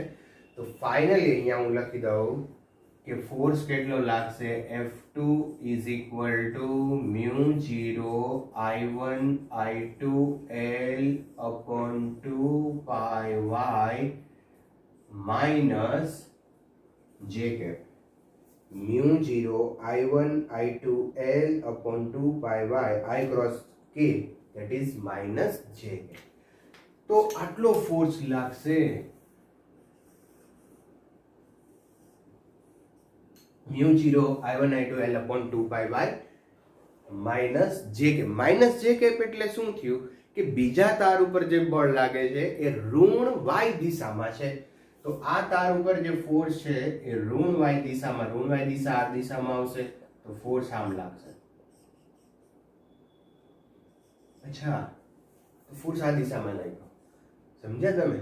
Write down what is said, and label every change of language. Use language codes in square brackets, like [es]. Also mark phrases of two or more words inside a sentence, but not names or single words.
[gu] તો ફાઇનલી અહીંયા હું લખી દઉં કે ફોર્સ કેટલો લાગશે? [en] F2 is equal to mu 0 I1 I2 L upon 2 pi y minus J cap. મ્યુ 0 I1 I2 L upon 2 pi y I cross k, that is minus J K. [gu] તો આટલો ફોર્સ લાગશે. મ્યુ 0 I1 I2 L [en] upon 2 pi y minus J K. [gu] માઇનસ J K એટલે શું થયું કે બીજા તાર ઉપર જે બળ લાગે છે એ ઋણ y દિશામાં છે. તો આ તાર ઉપર જે ફોર્સ છે એ ઋણ y દિશામાં, ઋણ y દિશા આ દિશામાં આવશે, તો ફોર્સ આમ લાગશે. અચ્છા, તો ફોર્સ આ દિશામાં લાગ્યો, સમજ્યા તમે?